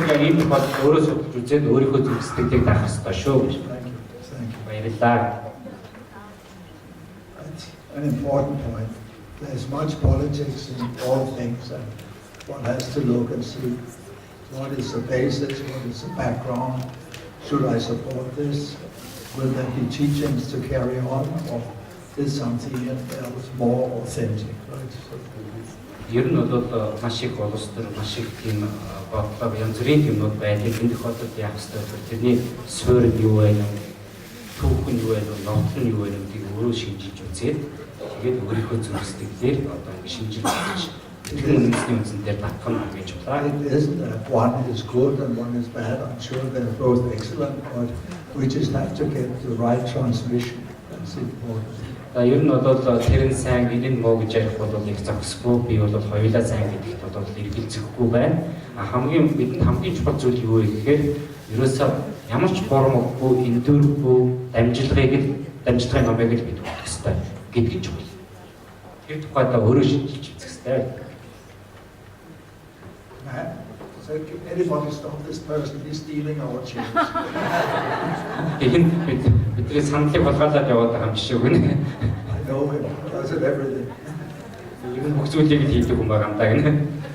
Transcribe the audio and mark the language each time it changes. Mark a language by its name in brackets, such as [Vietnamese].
[Mongolian] Энэ бол өөрөө судалж үзээд өөрийнхөө зүйлсүүдийг даах хэрэгтэй шүү гэж. [English] Thank you. [Mongolian] Баярлалаа. [English] That's an important point. There's much politics in all things, and one has to look and see what is the basis, what is the background. Should I support this? Will there be teachings to carry on, or is something else more authentic? Right? [Mongolian] Ер нь бол маш их улс төр маш их тийм бодлого янз бүрийн юмнууд байдаг. Энэ тохиолдолд яах ёстой вэ? Тэрний суурь нь юу вэ? Түүх нь юу вэ? Ноцт нь юу вэ? Гэдгийг өөрөө шинжилж үзээд тэгээд өөрийнхөө зүйлсдгээр одоо ингэ шинжилж үзэж тэрний үндсний дээр татах нь гэж бодлоо. [English] It isn't that one is good and one is bad. I'm sure they're both excellent, but we just have to get the right transmission. That's important. [Mongolian] Ер нь бол тэр нь сайн, энэ нь муу гэж ярих бол их зохисгүй. Би бол хоёулаа сайн гэдэгт бол эргэлзэхгүй байна. Бидэнд хамгийн чухал зүйл юу вэ гэхээр ерөөсөө ямар ч формгүй, эндүргүй дамжлагын номыг л бид өгөх хэрэгтэй гэдг нь чухал. Тэр тухайдаа өөрөө шинжилж үзэх хэрэгтэй. [English] So anybody stop this person? He's stealing our chance. [Mongolian] Бидний саналыг болгоолаад яваад байгаа юм шиг байна. [English] I know him. He does it everything. [Mongolian] Ер нь бүх зүйлийг хийдэг хүн байгаа юм даа гэнэ.